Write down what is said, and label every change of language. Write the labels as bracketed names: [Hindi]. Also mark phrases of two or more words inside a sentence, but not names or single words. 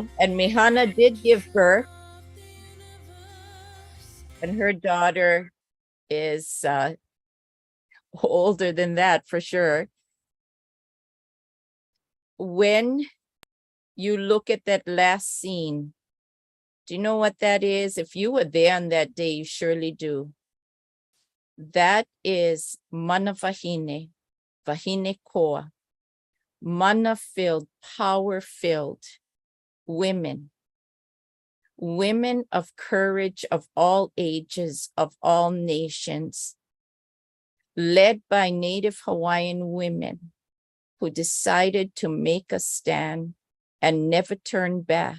[English] And Mihana did give birth. And her daughter is older than that for sure. When you look at that last scene, do you know what that is? If you were there on that day, you surely do. That is [Māori] mana wahine, wahine koa, [English] mana-filled, power-filled women. Women of courage of all ages, of all nations, led by Native Hawaiian women who decided to make a stand and never turn back.